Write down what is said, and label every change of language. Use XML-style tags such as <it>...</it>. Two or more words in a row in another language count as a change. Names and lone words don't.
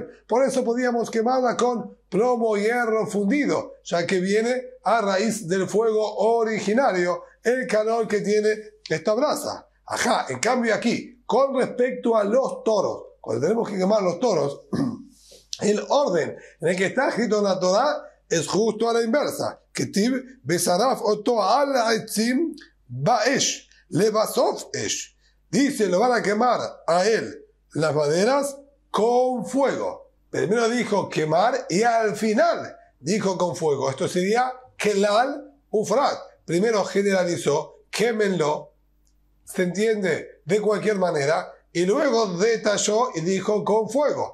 <es>Por eso podíamos quemarla con plomo y hierro fundido, ya que viene a raíz del fuego originario, el calor que tiene esta brasa. Ajá, en cambio aquí, con respecto a los toros, cuando tenemos que quemar los toros, El orden en el que está escrito en la Torah es justo a la inversa.</es> <he>כתיב ושרף אותו על עצים באש לבסוף אש.</he> <es>Dice, lo van a quemar a él las maderas con fuego. Primero dijo quemar y al final dijo con fuego. Esto sería</es> <he>כלל ופרט.</he> <es>Primero generalizó, quémenlo, se entiende de cualquier manera, y luego detalló y dijo con fuego.</es>